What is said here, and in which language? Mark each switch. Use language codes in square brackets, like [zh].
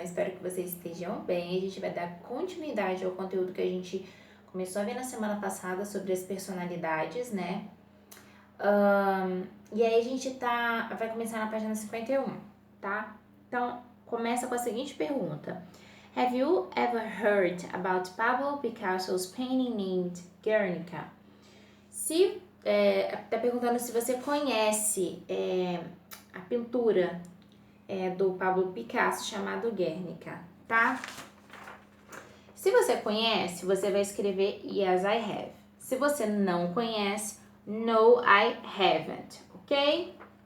[pt] Espero que vocês estejam bem. A gente vai dar continuidade ao conteúdo que a gente começou a ver na semana passada sobre as personalidades, né? E aí a gente vai começar na página 51, tá? Então, começa com a seguinte pergunta. [en] Have you ever heard about Pablo Picasso's painting named Guernica? [pt] Tá perguntando se você conhece a pintura do Pablo Picasso chamado Guernica, tá? Se você conhece, você vai escrever [en] Yes, I have. [pt] Se você não conhece, [en] No, I haven't, [pt] ok?